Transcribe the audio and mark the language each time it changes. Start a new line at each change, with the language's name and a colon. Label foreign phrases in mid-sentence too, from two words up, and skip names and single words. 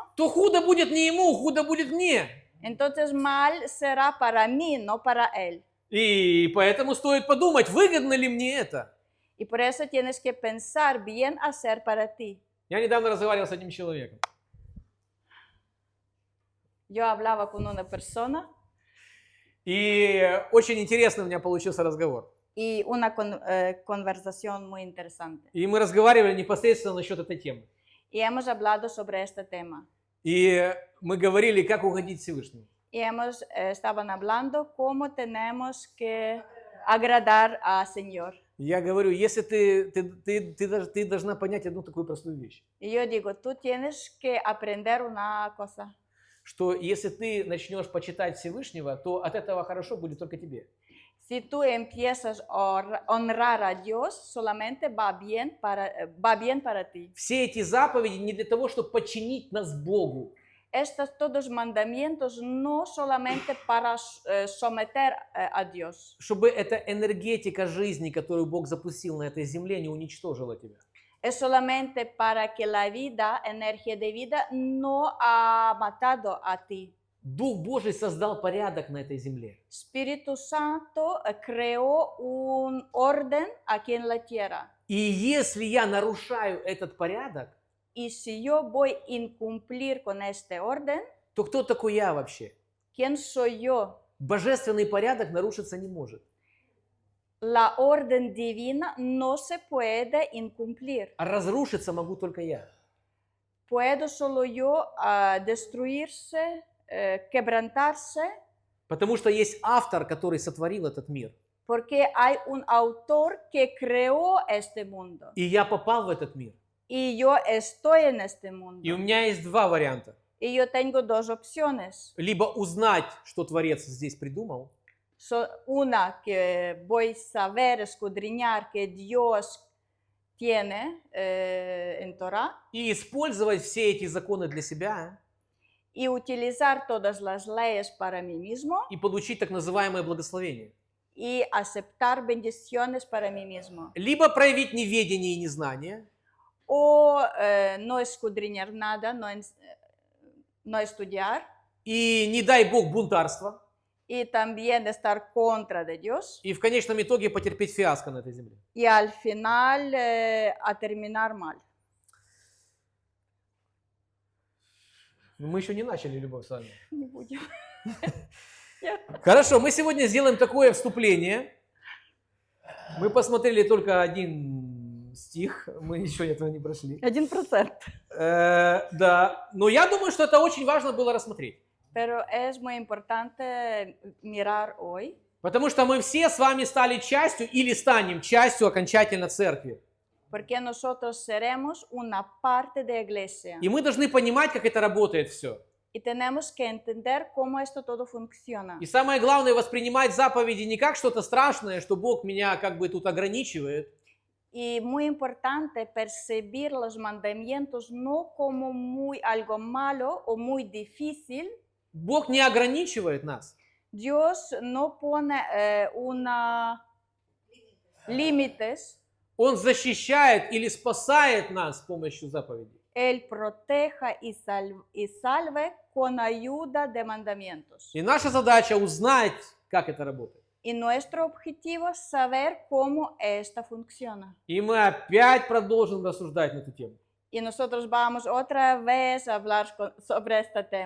Russian: то худо будет не ему, худо будет мне.
Spanish: entonces mal será para mí, no para él.
Russian: И поэтому стоит подумать, выгодно ли мне это.
Spanish: Y por eso tienes que pensar bien hacer para ti.
Russian: Я недавно разговаривал с одним человеком.
Spanish: Yo hablaba con una persona
Russian: И очень интересный у меня получился разговор.
Spanish: y una conversación muy interesante.
Russian: И мы разговаривали непосредственно насчет этой темы.
Spanish: Y hemos hablado sobre este tema.
Russian: И мы говорили, как угодить Всевышнему.
Spanish: Y estaban hablando cómo tenemos que agradar al Señor.
Russian: Я говорю, если ты должна понять одну такую простую вещь,
Spanish: Y yo digo, tú tienes que aprender una cosa,
Russian: что если ты начнешь почитать Всевышнего, то от этого хорошо будет только тебе.
Spanish: si tú empiezas a honrar a Dios, solamente va bien para ti.
Russian: Все эти заповеди не для того, чтобы подчинить нас Богу.
Spanish: Estos todos mandamientos no solamente para someter a Dios,
Russian: Чтобы эта энергетика жизни, которую Бог запустил на этой земле, не уничтожила тебя.
Spanish: es solamente para que la vida, energía de vida, no ha matado a ti.
Russian: Дух Божий создал порядок на этой земле.
Spanish: Espíritu Santo creó un orden aquí en la tierra.
Russian: И если я нарушаю этот порядок,
Spanish: Y si yo voy a incumplir con este orden,
Russian: то кто такой я вообще?
Spanish: ¿quién soy yo?
Russian: Божественный порядок нарушиться не может.
Spanish: La orden divina no se puede incumplir.
Russian: А разрушиться могу только я.
Spanish: Puedo solo yo destruirse, quebrantarse,
Russian: Потому что есть автор, который сотворил этот мир.
Spanish: Porque hay un autor que creó este mundo.
Russian: И я попал в этот мир.
Spanish: Y yo estoy en este
Russian: И
Spanish: mundo.
Russian: у меня есть два варианта.
Spanish: Y yo tengo dos opciones.
Russian: Либо узнать, что Творец здесь придумал,
Spanish: Una que voy a saber, escudriñar que Dios tiene en Torah
Russian: и использовать все эти законы для себя,
Spanish: y utilizar todas las leyes para mí mismo
Russian: и получить так называемое благословение.
Spanish: y aceptar bendiciones para mí mismo.
Russian: Либо проявить неведение и незнание,
Spanish: O no escudriñar nada, no estudiar
Russian: и не дай Бог бунтарство,
Spanish: y también estar contra de Dios
Russian: и в конечном итоге потерпеть фиаско на этой земле.
Spanish: y al final a terminar mal.
Russian: Но мы еще не начали, Любовь, с вами. Не будем. Хорошо, мы сегодня сделаем такое вступление. Мы посмотрели только один стих, мы еще этого не прошли. 1%. Да, но я думаю, что это очень важно было рассмотреть.
Spanish: Pero es muy importante mirar hoy,
Russian: Потому что мы все с вами стали частью или станем частью окончательно церкви.
Spanish: porque nosotros seremos una parte de iglesia
Russian: И мы должны понимать, как это работает все.
Spanish: y tenemos que entender cómo esto todo funciona.
Russian: И самое главное, воспринимать заповеди не как что-то страшное, что Бог меня как бы тут ограничивает,
Spanish: Y muy importante percibir los mandamientos no como algo malo o muy difícil.
Russian: Бог не ограничивает нас.
Spanish: Dios no pone límites.
Russian: Он защищает или спасает нас с помощью заповедей.
Spanish: Él proteja y salve con ayuda de mandamientos.
Russian: И наша задача узнать, как это работает.
Spanish: Y nuestro objetivo es saber cómo esto funciona.
Russian: И мы опять продолжим рассуждать на эту тему.
Spanish: Y nosotros vamos otra vez a hablar sobre este tema.